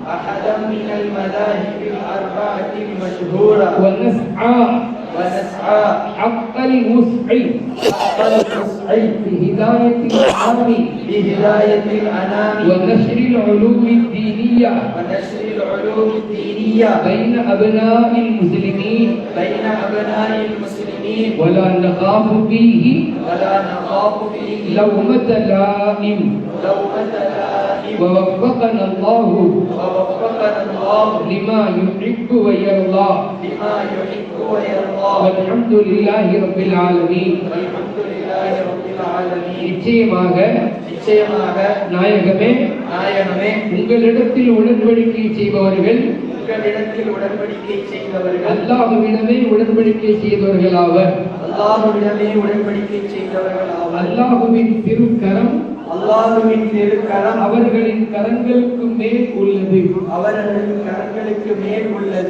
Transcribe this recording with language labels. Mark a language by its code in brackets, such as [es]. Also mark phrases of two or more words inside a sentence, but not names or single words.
[ar] ونسعى حق الوسع بهداية الأنام ونشر العلوم الدينية بين أبناء المسلمين ولا نخاف فيه لومة لائم. ووفقنا الله لما يحب ويرضى والحمد لله رب العالمين. [ta] நிச்சயமாக நாயகமே உங்களிடத்தில் உடன்படிக்கை செய்பவர்கள் அல்லாஹ்விடமே உடன்படிக்கை செய்தவர்கள் ஆவர். அல்லாஹ்வின் திருக்கரம் அவர்களின் கரங்களுக்கு மேல் உள்ளது.